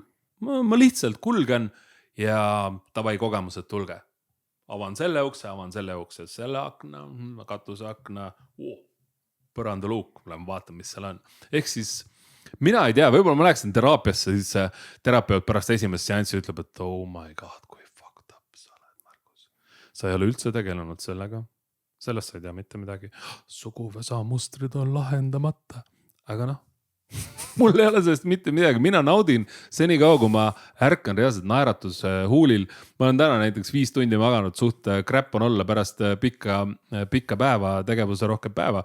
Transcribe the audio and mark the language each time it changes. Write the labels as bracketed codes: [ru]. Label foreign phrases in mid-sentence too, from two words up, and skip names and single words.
[et] Ma lihtsalt kulgen ja tavai kogemused tulge. Avan selle ukse, selle akna, katuse akna, põrandaluuk, lähen vaatan, mis seal on. Ehk siis mina ei tea, võib-olla ma läheksin teraapiasse, siis terapeut pärast esimest seanssi ütleb, et [en] oh my god, [et] kui [en] fucked up [et] sa oled, Markus. Sa ei ole üldse tegelenud sellega. Sellest sa ei tea mitte midagi. Suguvõsa mustrid on lahendamata. Aga mul ei ole sellest mitte midagi. Mina naudin senikaua, kui ma ärkan reaalselt naeratus huulil. Ma olen täna näiteks 5 tundi maganud, suht crap on olla pärast pikka päeva, tegevuse rohkem päeva.